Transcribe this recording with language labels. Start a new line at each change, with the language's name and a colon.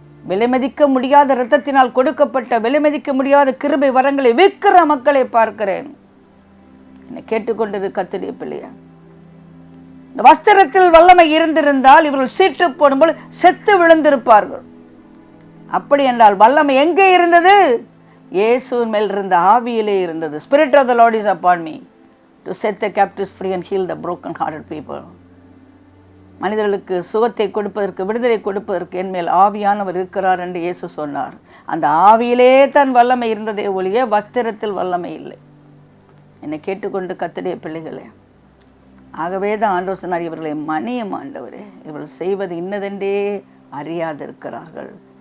Tamil: விலை மதிக்க முடியாத இரத்தத்தினால் கொடுக்கப்பட்ட விலை மதிக்க முடியாத கிருபை வரங்களை விற்கிற மக்களை பார்க்கிறேன். என்னை கேட்டுக்கொண்டது கர்த்தருடைய பிள்ளையா, இந்த வஸ்திரத்தில் வல்லமை இருந்திருந்தால் இவர்கள் சீட்டு போடும்போது செத்து விழுந்திருப்பார்கள். அப்படி என்றால் வல்லமை எங்கே இருந்தது? இயேசுவின் மேல் இருந்த ஆவியிலே இருந்தது.
English: Spirit of the Lord is upon me to set the captives free and heal the broken hearted people.
Tamil: மனிதர்களுக்கு சுகத்தை கொடுப்பதற்கு, விடுதலை கொடுப்பதற்கு என் மேல் ஆவியானவர் இருக்கிறார் என்று இயேசு சொன்னார். அந்த ஆவியிலே தான் வல்லமை இருந்ததே ஒழிய வஸ்திரத்தில் வல்லமை இல்லை. என்னை கேட்டுக்கொண்டு கர்த்தருடைய பிள்ளைகளே, ஆகவே தான் ஆண்டவர் சொன்னார், இவர்களை மன்னியும் ஆண்டவரே, இவர்கள் செய்வது இன்னதென்றே அறியாதிருக்கிறார்கள்.